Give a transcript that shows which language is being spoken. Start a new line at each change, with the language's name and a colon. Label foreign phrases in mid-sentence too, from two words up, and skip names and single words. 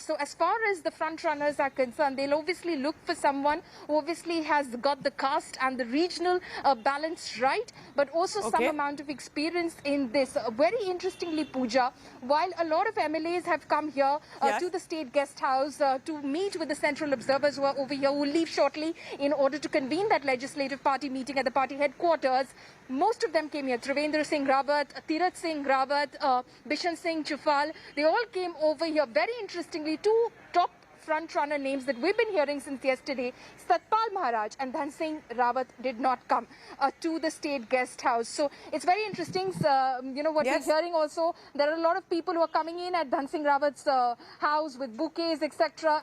English: So as far as the front runners are concerned, they'll obviously look for someone who obviously has got the caste and the regional balance right, but also some amount of experience in this. Very interestingly, Pooja, while a lot of MLAs have come here to the State Guest House to meet with the central observers who are over here, who will leave shortly in order to convene that legislative party meeting at the party headquarters, most of them came here. Trivendra Singh Rawat, Tirath Singh Rawat, Bishan Singh Chahal, they all came over here. Very interestingly, 2 top front-runner names that we've been hearing since yesterday, Satpal Maharaj and Dhan Singh Rawat, did not come to the State Guest House. So it's very interesting, you know, what we're hearing also. There are a lot of people who are coming in at Dhan Singh Rawat's house with bouquets, etc.